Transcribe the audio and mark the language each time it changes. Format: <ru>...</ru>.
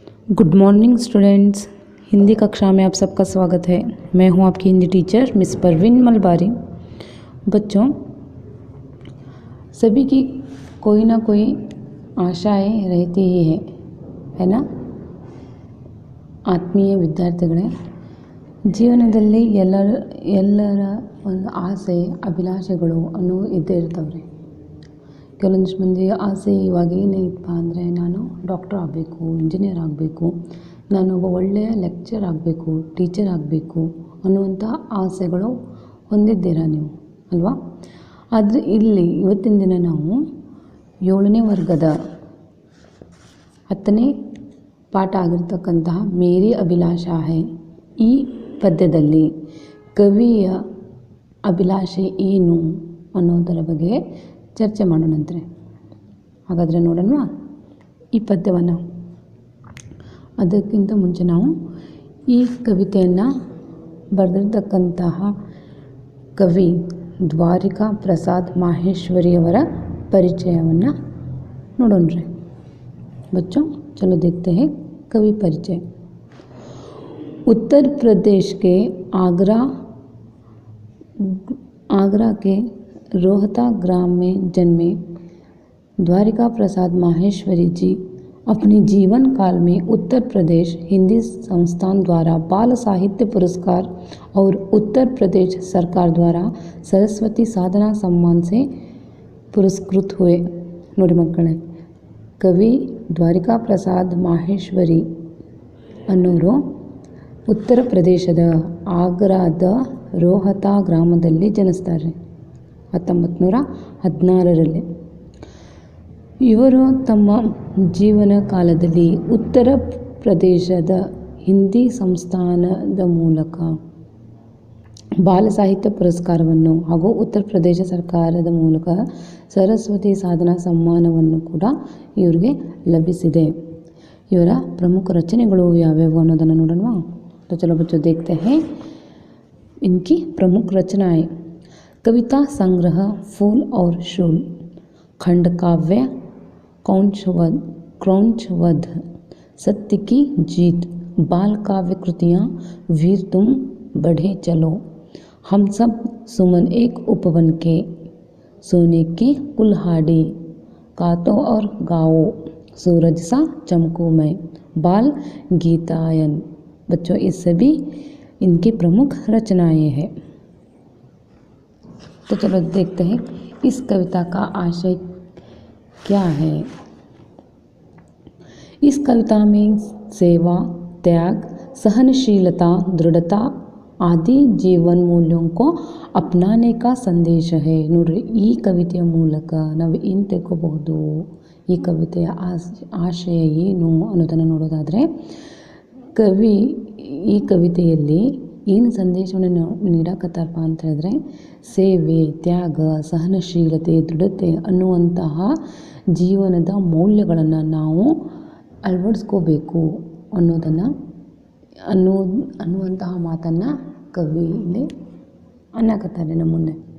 <hi>Good morning students, Hindi कक्षा में आप सबका स्वागत है। मैं हूं आपकी हिंदी टीचर मिस परवीन मलबारी। बच्चों, सभी की कोई ना कोई आशाएं रहती ही है ना।</hi> <kn>ಆತ್ಮೀಯ ವಿದ್ಯಾರ್ಥಿಗಳೇ, ಜೀವನದಲ್ಲಿ ಎಲ್ಲರ ಒಂದು ಆಸೆ ಅಭಿಲಾಷೆಗಳು ಇದ್ದೇ ಇರ್ತವ್ರಿ. ಕೆಲವೊಂದಿಷ್ಟು ಮಂದಿ ಆಸೆ ಇವಾಗ ಏನೈತಪ್ಪ ಅಂದರೆ, ನಾನು ಡಾಕ್ಟರ್ ಆಗಬೇಕು, ಇಂಜಿನಿಯರ್ ಆಗಬೇಕು, ನಾನೊಬ್ಬ ಒಳ್ಳೆಯ ಲೆಕ್ಚರ್ ಆಗಬೇಕು, ಟೀಚರ್ ಆಗಬೇಕು ಅನ್ನುವಂಥ ಆಸೆಗಳು ಹೊಂದಿದ್ದೀರಾ ನೀವು ಅಲ್ವಾ. ಆದರೆ ಇಲ್ಲಿ ಇವತ್ತಿನ ದಿನ ನಾವು 7ನೇ ವರ್ಗದ 10ನೇ ಪಾಠ ಆಗಿರ್ತಕ್ಕಂತಹ ಮೇರಿ ಅಭಿಲಾಷಾ ಹೈ ಈ ಪದ್ಯದಲ್ಲಿ ಕವಿಯ ಅಭಿಲಾಷೆ ಏನು ಅನ್ನೋದರ ಬಗ್ಗೆ ಚರ್ಚೆ ಮಾಡೋಣಂತೆ. ಹಾಗಾದರೆ ನೋಡೋಣ ಈ ಪದ್ಯವನ್ನು. ಅದಕ್ಕಿಂತ ಮುಂಚೆ ನಾವು ಈ ಕವಿತೆಯನ್ನು ಬರೆದಿರ್ತಕ್ಕಂತಹ ಕವಿ ದ್ವಾರಿಕಾ ಪ್ರಸಾದ್ ಮಾಹೇಶ್ವರಿಯವರ ಪರಿಚಯವನ್ನು ನೋಡೋಣ್ರಿ.</kn> <hi>बच्चों चलो देखते हैं कवि परिचय। उत्तर प्रदेश के आगरा के रोहता ग्राम में जन्मे द्वारिका प्रसाद माहेश्वरी जी अपने जीवन काल में उत्तर प्रदेश हिंदी संस्थान द्वारा बाल साहित्य पुरस्कार और उत्तर प्रदेश सरकार द्वारा सरस्वती साधना सम्मान से पुरस्कृत हुए.</hi> <kn>ನೋಡಿ ಮಕ್ಕಳೇ, ಕವಿ ದ್ವಾರಿಕಾ ಪ್ರಸಾದ್ ಮಾಹೇಶ್ವರಿ ಅನ್ನೋರು ಉತ್ತರ ಪ್ರದೇಶದ ಆಗ್ರಾದ ರೋಹತಾ ಗ್ರಾಮದಲ್ಲಿ ಜನಿಸ್ತಾರೆ 1916ರಲ್ಲಿ. ಇವರು ತಮ್ಮ ಜೀವನ ಕಾಲದಲ್ಲಿ ಉತ್ತರ ಪ್ರದೇಶದ ಹಿಂದಿ ಸಂಸ್ಥಾನದ ಮೂಲಕ ಬಾಲ ಸಾಹಿತ್ಯ ಪುರಸ್ಕಾರವನ್ನು ಹಾಗೂ ಉತ್ತರ ಪ್ರದೇಶ ಸರ್ಕಾರದ ಮೂಲಕ ಸರಸ್ವತಿ ಸಾಧನಾ ಸಮ್ಮಾನವನ್ನು ಕೂಡ ಇವರಿಗೆ ಲಭಿಸಿದೆ. ಇವರ ಪ್ರಮುಖ ರಚನೆಗಳು ಯಾವ್ಯಾವು ಅನ್ನೋದನ್ನು ನೋಡೋಣ.</kn> <hi>तो चलो बच्चों देखते हैं इनकी प्रमुख रचनाएं. कविता संग्रह फूल और शूल, खंड काव्य क्रौंचवध, सत्य की जीत, बाल काव्य कृतियाँ वीर तुम बढ़े चलो, हम सब सुमन एक उपवन के, सोने की कुल्हाड़ी, कातो और गाओ, सूरज सा चमको मैं, बाल गीतायन. बच्चों, ये सभी इनकी प्रमुख रचनाएं हैं. तो चलो देखते हैं इस कविता का आशय क्या है. इस कविता में सेवा, त्याग, सहनशीलता, दृढ़ता आदि जीवन मूल्यों को अपनाने का संदेश है.</hi> <kn>ನೋಡ್ರಿ, ಈ ಕವಿತೆಯ ಮೂಲಕ ನಾವು ಏನು ತಿಳ್ಕೋಬಹುದು, ಈ ಕವಿತೆಯ ಆಶಯ ಏನು ಅನ್ನೋದನ್ನು ನೋಡೋದಾದರೆ, ಕವಿ ಈ ಕವಿತೆಯಲ್ಲಿ ಏನು ಸಂದೇಶವನ್ನು ನೀಡಕತ್ತಾರಪ್ಪ ಅಂತ ಹೇಳಿದ್ರೆ, ಸೇವೆ, ತ್ಯಾಗ, ಸಹನಶೀಲತೆ, ದೃಢತೆ ಅನ್ನುವಂತಹ ಜೀವನದ ಮೌಲ್ಯಗಳನ್ನು ನಾವು ಅಳವಡಿಸ್ಕೋಬೇಕು ಅನ್ನುವಂತಹ ಮಾತನ್ನು ಕವಿ ಇಲ್ಲಿ ಅನ್ನಕತ್ತಾರೆ ನಮ್ಮ ಮುಂದೆ.</kn>